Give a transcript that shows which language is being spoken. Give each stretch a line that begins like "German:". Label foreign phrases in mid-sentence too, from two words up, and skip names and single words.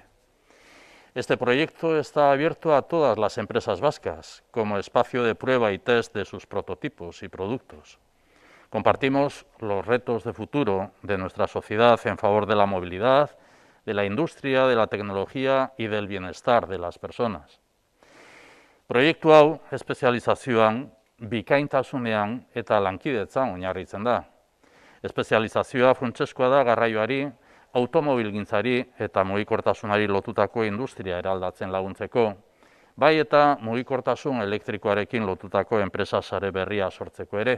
Spanish: Este proyecto está abierto a todas las empresas vascas como espacio de prueba y test de sus prototipos y productos. Compartimos los retos de futuro de nuestra sociedad en favor de la movilidad, de la industria, de la tecnología y del bienestar de las personas.
Basque: Proiektu hau espezializazioan, bikaintasunean eta lankidetzan oinarritzen da. Espezializazioa funtsezkoa da garraioari, automobilgintzari eta mugikortasunari lotutako industria eraldatzen laguntzeko, bai eta mugikortasun elektrikoarekin lotutako enpresa sare berria sortzeko ere.